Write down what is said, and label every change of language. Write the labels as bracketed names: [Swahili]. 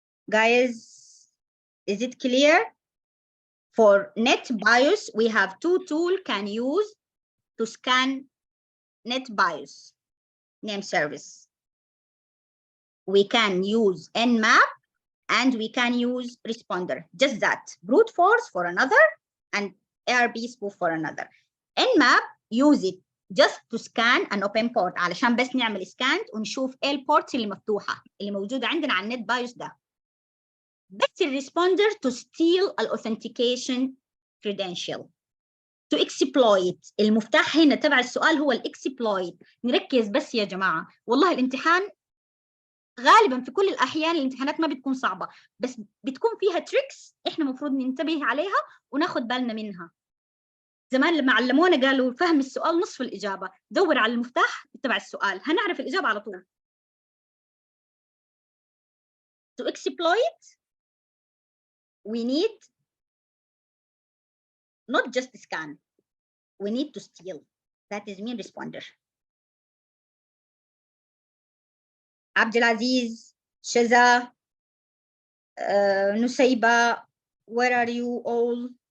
[English] Guys, is it clear? For NetBIOS, we have two tools can use to scan NetBIOS name service. We can use Nmap and we can use responder. Just that. Brute force for another and ARB spoof for another. Nmap use it just to scan an open port [Arabic] علشان بس نعمل سكان ونشوف ايه البورتس اللي مفتوحة اللي موجودة عندنا على النت بايوس ده. بس [English] الريسبوندر to steal الauthentication credential to exploit. [Arabic] المفتاح هنا تبع السؤال هو الاكسبلويت. نركز بس يا جماعة، والله الامتحان غالبا في كل الأحيان الامتحانات ما بتكون صعبة، بس بتكون فيها تريكس احنا المفروض ننتبه عليها وناخد بالنا منها. زمان لما علمونا قالوا فهم السؤال نصف الإجابة، دور على المفتاح تبع السؤال هنعرف الإجابة على طول. [English] To exploit we need not just scan, we need to steal. That is mean responder. Abdulaziz, Shaza, Nusayba, where are you all?